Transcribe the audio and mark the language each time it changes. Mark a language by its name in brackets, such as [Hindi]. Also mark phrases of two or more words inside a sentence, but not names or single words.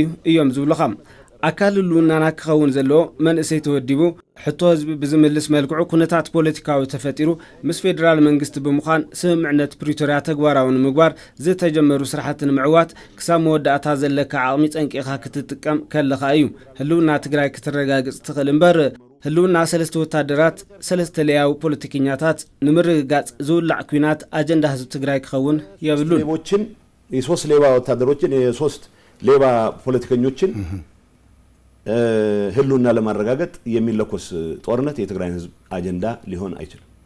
[Tigrinya] እዮም ዝብሉኻ። ኣካል ህልውናና ክኸውን ዘለዎ መንእሰይ ተወዲቡ ሕቶ ህዝቢ ብዝምልስ መልክዑ ኩነታት ፖለቲካዊ ተፈጢሩ ምስ ፌደራል መንግስቲ ብምዃን ስምምዕነት ፕሪቶሪያ ተግባራዊ ንምግባር ዝተጀመሩ ስራሕቲ ንምዕዋት ክሳብ መወዳእታ ዘለካ ዓቕሚ ፀንቂኻ ክትጥቀም ከለኻ እዩ ህልውና ትግራይ ክትረጋግጽ ትኽእል እምበር ህልውና 3 ወታደራት 3 ለያዊ ፖለቲከኛታት ንምርግጋጽ ዝውላዕ ኩናት አጀንዳ ህዝብ ትግራይ ክኸውን የብሉን። [Amharic] ሌቦችን የ3 ሌባ ወታደሮችን የ3 ሌባ ፖለቲከኞችን ህልውና ለማረጋገጥ የሚለኮስ ጦርነት የትግራይ ህዝብ አጀንዳ ሊሆን አይችልም።